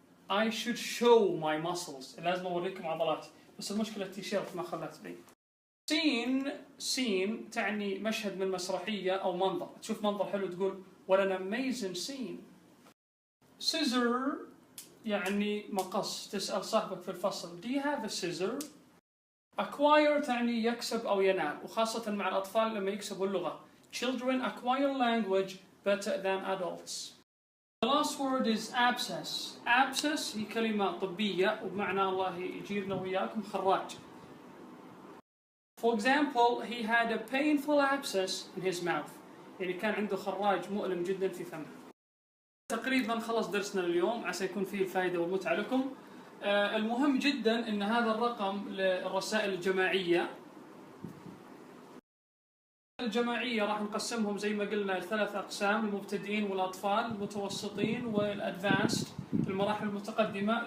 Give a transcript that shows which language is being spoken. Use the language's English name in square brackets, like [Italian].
[English] I should show my muscles. [Arabic] لازم أوريكم عضلاتي. بس المشكلة التيشيرت ما خلت بي. Scene تعني مشهد من مسرحية أو منظر. تشوف منظر حلو تقول [English] what an amazing scene. [Arabic] Scissor يعني مقص. تسأل صاحبك في الفصل [English] do you have a scissor? [Arabic] Acquire تعني يكسب أو ينال، وخاصة مع الأطفال لما يكسبوا اللغة. [English] Children acquire language better than adults. The last word is abscess. [Arabic] Abscess هي كلمة طبية وبمعنى الله يجيرنا وياكم خراج. [English] For example, he had a painful abscess in his mouth. [Arabic] يعني كان عنده خراج مؤلم جدا في فمه. تقريبا خلص درسنا اليوم عسى يكون فيه الفائدة والمتعة لكم. المهم جدا ان هذا الرقم للرسائل الجماعية. الجماعية راح نقسمهم زي ما قلنا لثلاث أقسام: المبتدئين والأطفال، المتوسطين والأدفانسد، المراحل المتقدمة.